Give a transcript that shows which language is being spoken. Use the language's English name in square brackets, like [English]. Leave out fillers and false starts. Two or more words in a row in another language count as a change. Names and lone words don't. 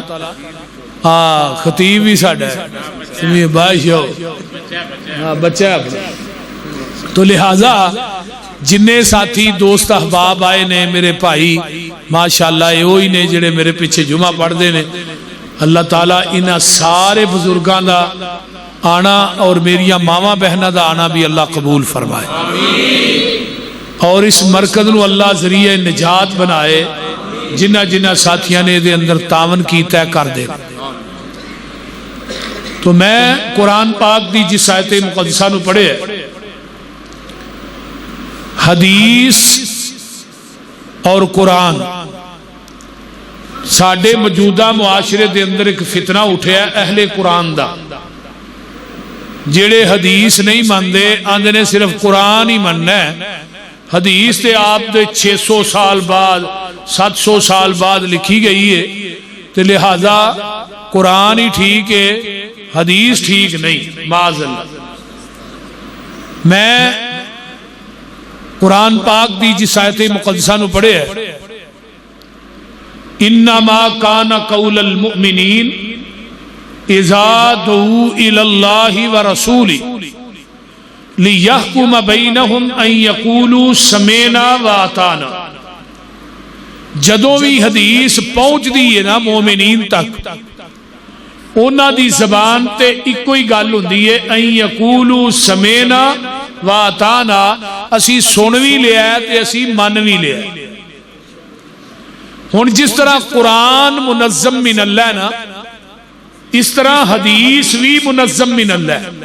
[Punjabi] خطیب بھی ساڈا ہے، باعث ہو بچہ ہے اپنا۔ تو لہٰذا جنہیں ساتھی دوست احباب آئے نے میرے بھائی ماشاءاللہ یہ وہی نے جڑے میرے پیچھے جمعہ پڑھ دے نے، اللہ تعالیٰ انہاں سارے بزرگاں دا آنا اور میریاں ماما بہنہ دا آنا بھی اللہ قبول فرمائے، اور اس مرکز نو اللہ ذریعہ نجات بنائے۔ جنہ جنہ ساتھیاں نے دے اندر تعاون کیتا ہے کر دے۔ تو میں قرآن پاک دی جس آیت مقدسہ نو پڑھے حدیث اور قرآن ساڈے موجودہ معاشرے دے اندر ایک فتنہ اٹھیا ہے اہل قرآن دا، جیڑے حدیث نہیں ماندے آندے نے صرف قرآن ہی مننا ہے۔ حدیث تے آپ دے 600 سال بعد 700 سال بعد لکھی گئی ہے، تو لہذا قرآن ہی ٹھیک ہے حدیث ٹھیک نہیں، [Arabic] معاذ اللہ۔ [Punjabi] میں قرآن پاک دی جس آیت مقدسہ نو پڑھے ہے، [Arabic] انما کان قول المؤمنین اذا دعوا الی اللہ ورسولہ لِيَحْكُمَ بَيْنَهُمْ أَن يَقُولُوا سَمِعْنَا وَأَطَعْنَا۔ [Punjabi] جدوں بھی حدیث پہنچ دی ہے نا مومنین تک انہاں دی زبان تے ایکو ہی گل ہوندی ہے [Arabic] ان یقولوا سمینا واطعنا، [Punjabi] اسی سن بھی لیا ہے تے اسی من بھی لیا ہے۔ ہن جس طرح قرآن [Arabic] منظم من اللہ [Punjabi] ہے نا، اس طرح حدیث بھی [Arabic] منظم من اللہ [Punjabi] ہے۔